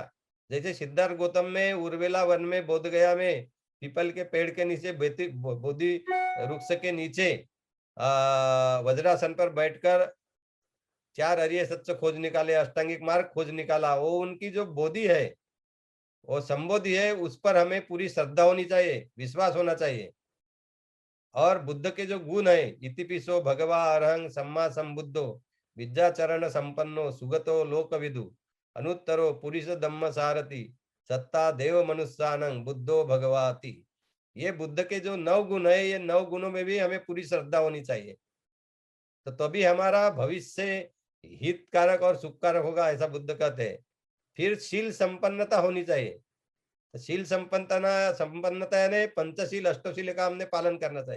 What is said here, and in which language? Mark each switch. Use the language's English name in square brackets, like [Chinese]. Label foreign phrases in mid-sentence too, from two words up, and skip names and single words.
[Hindi] जैसे सिद्धार्थ गौतम में उर्वेला वन में, बोध गया में, पीपल के पेड़ के नीचे, बोधि वृक्ष के नीचे वज्रासन पर बैठकर 4 अरिय सत्य खोज निकाले, अष्टांगिक मार्ग खोज निकाला, वो उनकी जो बोधि है, वो संबोधि है, उस पर हमें पूरी श्रद्धा होनी चाहिए, विश्वास होना चाहिए। और बुद्ध के जो गुण है, [Pali] इतिपिसो भगवा अरहं सम्मा संबुद्धो विद्याचरण संपन्नो सुगतो लोकविदु अनुत्तरो पुरुष धम्म सारथी सत्ता देव मनुष्यानं बुद्धो भगवाति। [Hindi] ये बुद्ध के जो 9 गुण है, ये 9 गुणों में भी हमें पूरी श्रद्धा होनी चाहिए, तो तभी हमारा भविष्य हितकारक और सुखकारक होगा, ऐसा बुद्ध कहते हैं। फिर शील संपन्नता होनी चाहिए। शील संपन्नता यानी पंचशील अष्टशील का हमने पालन करना चाहिए।